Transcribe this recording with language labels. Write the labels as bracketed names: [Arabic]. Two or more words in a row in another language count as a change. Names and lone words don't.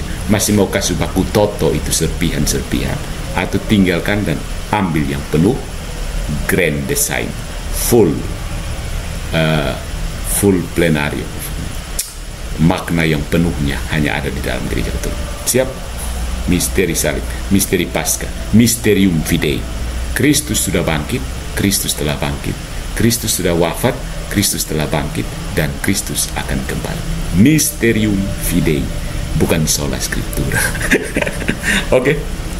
[Indonesian] Masih mau kasih baku toto itu serpihan-serpihan, atau tinggalkan dan ambil yang penuh, [English] grand design, [Indonesian] full plenario, makna yang penuhnya hanya ada di dalam gereja Katolik. Siap? Misteri salib, misteri Paskah, [Latin] mysterium fidei. [Indonesian] Kristus sudah bangkit, Kristus telah bangkit, Kristus sudah wafat, Kristus telah bangkit, dan Kristus akan kembali. [Latin] Mysterium fidei, bukan sola scriptura. [Indonesian] Oke.